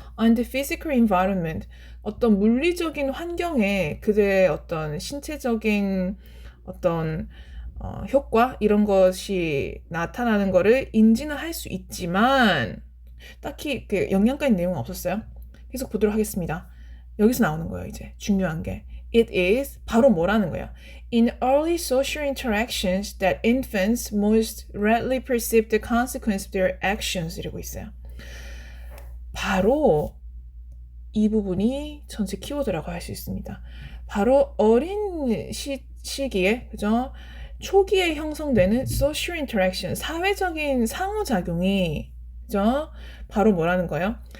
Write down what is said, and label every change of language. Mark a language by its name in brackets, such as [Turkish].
[English] on the physical environment [Korean] 어떤 물리적인 환경에 그들의 어떤 신체적인 어떤 효과 이런 것이 나타나는 거를 인지는 할 수 있지만 딱히 그 영양가인 내용은 없었어요. 계속 보도록 하겠습니다. 여기서 나오는 거예요. 이제 중요한 게 it is 바로 뭐라는 거예요. [English] In early social interactions that infants most readily perceive the consequence of their actions [Korean] 이러고 있어요. 바로 이 부분이 전체 키워드라고 할 수 있습니다. 바로 어린 시기에 그죠? 초기에 형성되는 social interaction, 사회적인 상호작용이 그죠? 바로 뭐라는 거예요?